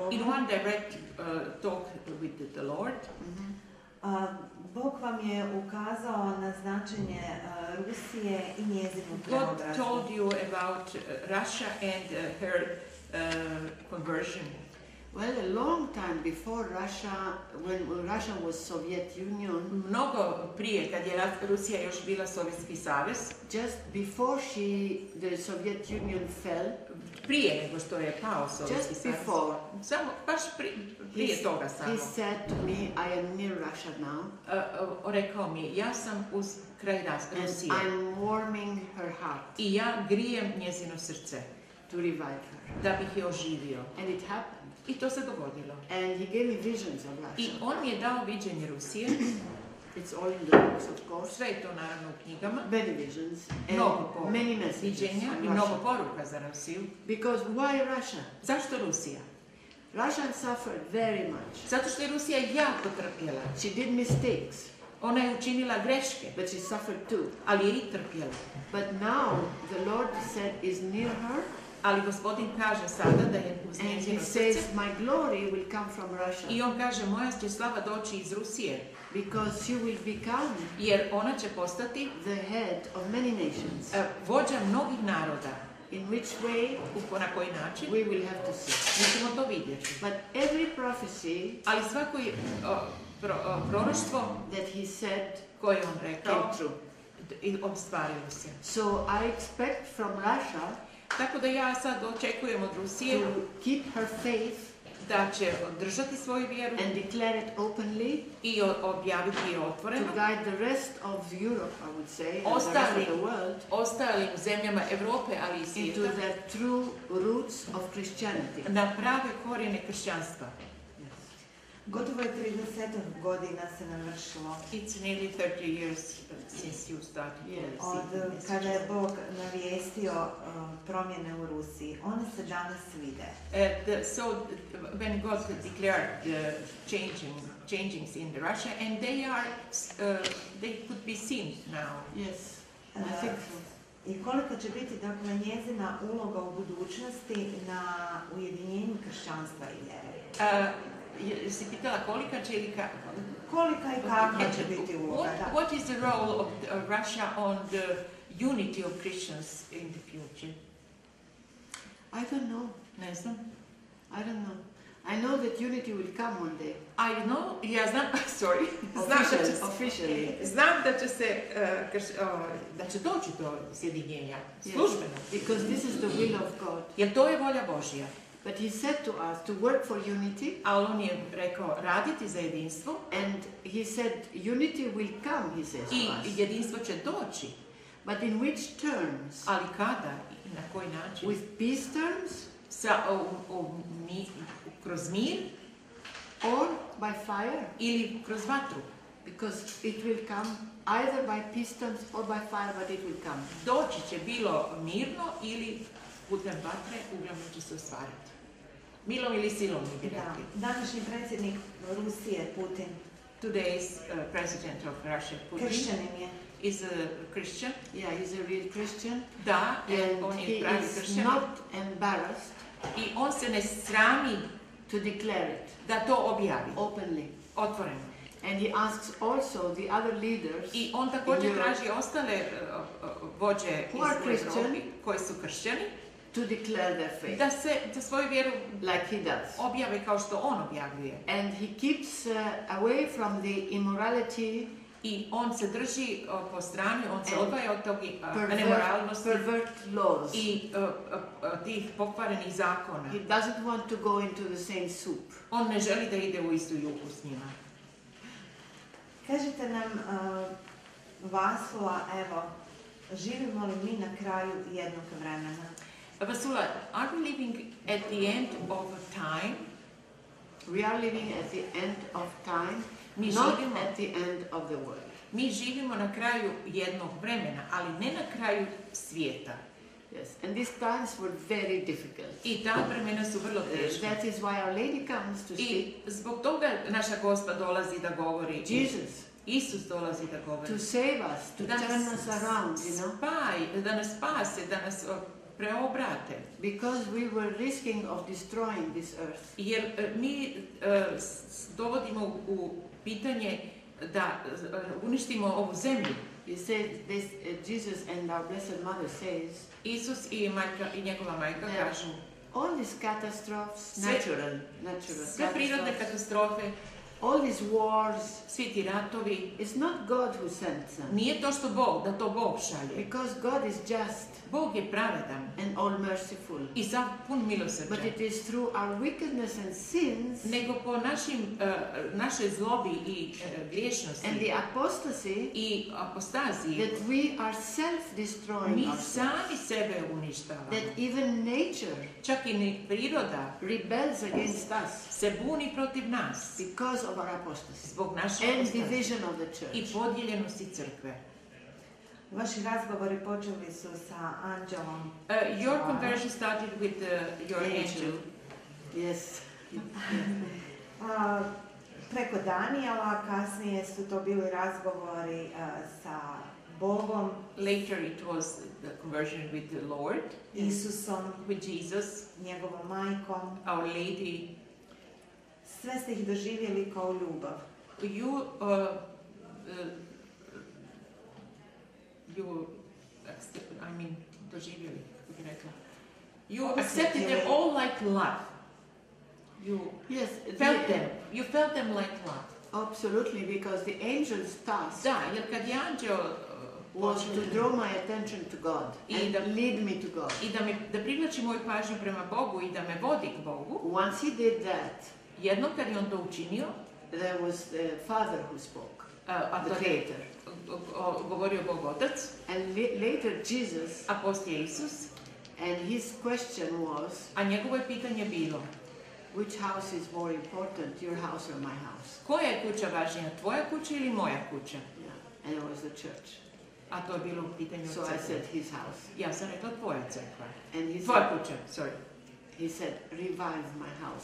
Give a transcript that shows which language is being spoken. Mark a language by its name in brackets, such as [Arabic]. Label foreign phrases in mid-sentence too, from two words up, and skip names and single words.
[English] In [Croatian] Bogom, [English] one direct talk with the Lord, [Croatian] Bog vam je ukazao na značenje Rusije i njezinu [English] God [Croatian] preobrazbu. [English] told you about Russia and her conversion. Well, a long time before Russia, when Russia was Soviet Union, [Croatian] Mnogo prije, kad je Rusija još bila Sovjetski savez, [English] just before the Soviet Union fell, [Croatian] prije nego što je pao Sovjetski [English] just [Croatian] savez, [English] before, [Croatian] samo baš prije toga samo, [English] he said to me, I am near Russia now, [Croatian] rekao mi, ja sam uz kraj [English] and [Croatian] Rusije [English] I'm warming her heart [Croatian] i ja grijem njezino srce [English] to revive her. [Croatian] da bih je oživio. [English] And it happened. [Croatian] I to se dogodilo. [English] And he gave me visions of [Croatian] I [English] Russia. [Croatian] on mi je dao viđenje Rusije, [English] It's all in the books, of course. [Croatian] sve je to naravno u knjigama, [English] Many visions [Croatian] mnogo [English] and many messages [Croatian] viđenja [English] on [Croatian] i mnogo [English] Russia. [Croatian] poruka za Rusiju. [English] Because why Russia? [Croatian] Zašto Rusija? [English] Russia suffered very much. [Croatian] Zato što je Rusija jako trpjela. [English] She did mistakes, [Croatian] Ona je učinila greške, [English] but she suffered too. [Croatian] ali je i trpjela. [English] But now the Lord said is near her, [Croatian] Ali Gospodin kaže sada da je uz [English] and he [Croatian] njezino [English] says, [Croatian] srce [English] my glory will come from [Croatian] i [English] Russia, [Croatian] on kaže moja će slava doći iz Rusije, [English] because she will become [Croatian] jer ona će postati [English] the head of many nations. [Croatian] vođa mnogih naroda. [English] In which way, [Croatian] Na koji način? [English] we will have to see. [Croatian] Mi ćemo to vidjeti. [English] But every prophecy [Croatian] Ali svako proroštvo [English] that he said [Croatian] koje je on rekao [English] came true. [Croatian] i ostvarilo se. [English] So I expect from Russia [Croatian] Tako da ja sad očekujem od Rusije [English] to keep her faith [Croatian] da će održati svoju vjeru [English] and declare it openly, [Croatian] i objaviti je [English] to [Croatian] otvoreno [English] guide the rest of Europe, I would say, and the rest of the world, [Croatian] ostalim zemljama Europe, ali i [English] into [Croatian] svijeta, [English] the true roots of Christianity. [Croatian] na prave korijene kršćanstva. Gotovo je 30 godina se navršilo [English] It's nearly 30 years since you started Yes. [Croatian] od kada je Bog navijestio promjene u Rusiji. One se danas vide. [English] So when God declared the changings in Russia, and they could be seen now. Yes, I think so. [Croatian] I koliko će biti dakle njezina uloga u budućnosti na ujedinjenju kršćanstva i vjere? Si pitala kolika će ili kako? Kolika i kakva će biti uloga? Da. [English] What is the role of Russia on the unity of Christians in the future? I don't know. [Croatian] Ne znam. [English] I don't know. I know that unity will come one day. I know, [Croatian] ja znam, sorry, znam da će [English] Officially. [Croatian] znam da će se, da će doći do sjedinjenja, službeno. [English] Because this is the will of God. [Croatian] Jer to je volja Božja. [English] But he said to us to work for unity, [Croatian] Ali on je rekao raditi za jedinstvo [English] and he said unity will come, he says [Croatian] i [English] to us. [Croatian] jedinstvo će doći. [English] But in which terms? [Croatian] Ali kada i na koji način? [English] With peace terms [Croatian] Kroz mir [English] or by fire? [Croatian] ili kroz vatru. [English] Because it will come either by peace terms or by fire, but it will come. [Croatian] Doći će bilo mirno ili putem vatre, uglavnom će se ostvariti. Milom ili silom, mi bi Da. rekli. Današnji predsjednik Rusije, Putin, [English] Today's president of Russia, Putin, [Croatian] kršćanin je. [English] is a Christian. Yeah, he's a real Christian. [Croatian] Da, [English] And [Croatian] on [English] he [Croatian] je pravi [English] is [Croatian] kršćanin. [English] not embarrassed [Croatian] I on se ne srami [English] to declare it [Croatian] da to objavi, [English] openly. [Croatian] otvoreno. [English] And he asks also the other leaders [Croatian] I on također [English] in Europe [Croatian] traži ostale vođe [English] Who are [Croatian] iz [English] Christian? [Croatian] Europi koji su kršćani [English] to declare their faith, [Croatian] da svoju vjeru [English] like he does. [Croatian] objave kao što on objavljuje. [English] And he keeps away from the immorality, [Croatian] I on se drži po strani, on se [English] And [Croatian] odvaja od tog nemoralnosti [English] pervert laws. [Croatian] i tih pokvarenih zakona. [English] He doesn't want to go into the same soup. [Croatian] On ne želi da ide u istu juhu s njima. Kažite nam, Vasula, evo, živimo li mi na kraju jednog vremena? Vasula, [English] are we living at the end of a time? We are living at the end of time, [Croatian] Mi [English] not [Croatian] živimo, [English] at the end of the world. [Croatian] mi živimo na kraju jednog vremena, ali ne na kraju svijeta. [English] Yes, and these times were very difficult. [Croatian] I ta vremena su vrlo teška. [English] That is why Our Lady comes to speak. [Croatian] I zbog toga naša Gospa dolazi da govori. [English] Jesus, [Croatian] Isus dolazi da govori. [English] to save us, to turn us around, you know. [Croatian] Da nas spase, da nas preobrate. [English] Because we were risking of destroying this earth. [Croatian] Jer mi dovodimo u pitanje da uništimo ovu zemlju. [English] You said this, Jesus and our Blessed Mother says, [Croatian] Isus i njegova majka kažu [English] all these catastrophes, natural [Croatian] sve prirodne [English] catastrophes, [Croatian] katastrofe, [English] all these wars, [Croatian] svi ti ratovi, [English] it's not God who sends them. [Croatian] nije to što da to Bog šalje. [English] Because God is just [Croatian] Bog je pravedan [English] and all merciful. [Croatian] i sav pun [English] But [Croatian] milosrđa. [English] it is through our wickedness and sins [Croatian] Nego po našoj zlobi i griješnosti [English] and the apostasy [Croatian] i apostaziji [English] that we are self-destroying [Croatian] mi [English] ourselves. [Croatian] sami sebe uništavamo. [English] That even nature [Croatian] Čak i ni priroda [English] rebels against us [Croatian] se buni protiv nas [English] because of our apostasy [Croatian] zbog naše [English] and [Croatian] apostazije [English] division of the [Croatian] i [English] church. [Croatian] podijeljenosti crkve. Vaši razgovori počeli su sa anđelom. [English] Your conversion started with your angel. Yes. [Croatian] Preko Danijela, kasnije su to bili razgovori sa Bogom, [English] Later it was the conversion with the Lord, [Croatian] Isusom, [English] with Jesus, [Croatian] njegovom majkom. [English] Our Lady. [Croatian] Sve ste ih doživjeli kao ljubav. You doživjeli, kako bi rekla. [English] You accepted them all like love. You Yes. felt them. You felt them like love. Absolutely, because the angel's task [Croatian] Da, jer kad je anđeo [English] was to draw my attention to God and lead me to God. [Croatian] i da privlači moju pažnju prema Bogu i da me vodi k Bogu, [English] Once he did that, [Croatian] jednom kad je on to učinio, [English] there was the Father who spoke, [Croatian] a [English] the [Croatian] to je [English] Creator. [Croatian] govorio Bog Otac, [English] And later Jesus, [Croatian] a poslije Isus, [English] and his question was, [Croatian] a njegovo je pitanje bilo, [English] which house is more important, your house or my house? [Croatian] koja je kuća važnija, tvoja kuća ili moja kuća? [English] Yeah. And it was the church. [Croatian] A to je bilo u pitanju [English] So I [Croatian] crkve. [English] said his house. [Croatian] Ja sam rekla tvoja crkva. [English] And he [Croatian] Tvoja [English] said, [Croatian] kuća, sorry. [English] he said, revive my house,